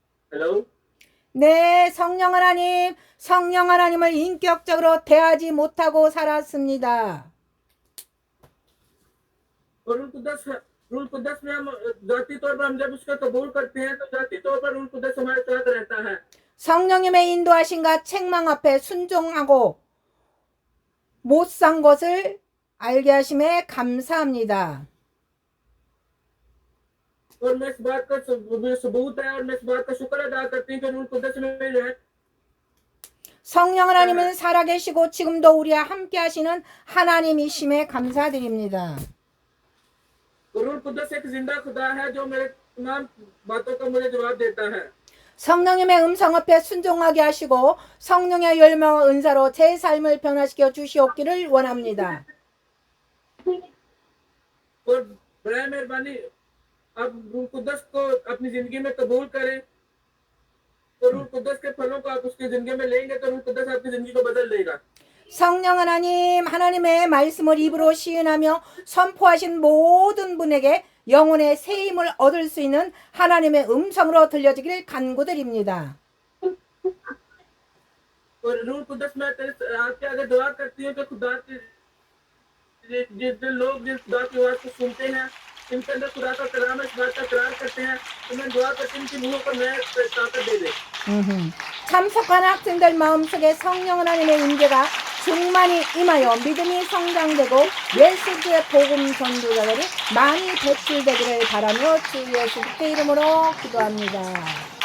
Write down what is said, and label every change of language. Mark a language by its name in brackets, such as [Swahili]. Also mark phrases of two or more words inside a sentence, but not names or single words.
[Korean] हेलो 네, 성령 하나님을 인격적으로 대하지 못하고 살았습니다. [Urdu] اور روح القدس میں ہم ذاتی طور پر ہم جب اس کا قبول کرتے ہیں تو ذاتی طور پر روح القدس ہمارے ساتھ رہتا ہے. [Korean] 성령님의 인도하심과 책망 앞에 순종하고 못 산 것을 알게 하심에 감사합니다. [Urdu] اور میں اس بات کا ثبوت ہے اور میں اس بات کا شکر ادا کرتی ہوں کہ روح القدس میں ہے. [Korean] 성령 하나님은 살아계시고 지금도 우리와 함께 하시는 하나님이심에 감사드립니다. [Urdu] روح القدس ایک زندہ خدا ہے جو میرے تمام باتوں کا مجھے جواب دیتا ہے. [Korean] 성령님의 음성 앞에 순종하게 하시고 성령의 열매와 은사로 제 삶을 변화시켜 주시옵기를 원합니다. [Urdu] اور برائے مہربانی آپ روح القدس کو اپنی زندگی میں قبول کریں تو روح القدس کے پھلوں کو آپ اس کی زندگی میں لیں گے تو روح القدس آپ کی زندگی کو بدل دے گا. [Korean] 성령 하나님의 말씀을 입으로 시인하며 선포하신 모든 분에게 영혼의 새 힘을 얻을 수 있는 하나님의 음성으로 들려지기를 간구드립니다. [Urdu] اور روح القدس میں آپ کے آگے دعا کرتی ہوں کہ خدا کے جس لوگ جس خدا کی آواز کو سنتے ہیں ان کے اندر خدا کا کلام اس بات کا قرار کرتے ہیں تو میں دعا کرتی ہوں کہ روحوں کو نیا طاقت دے دے. [Korean] 참석한 학생들 마음속에 성령 하나님의 임재가 충만히 임하여 믿음이 성장되고 예수의 복음 전도자들이 많이 배출되기를 바라며 주 예수 그리스도의 이름으로 기도합니다.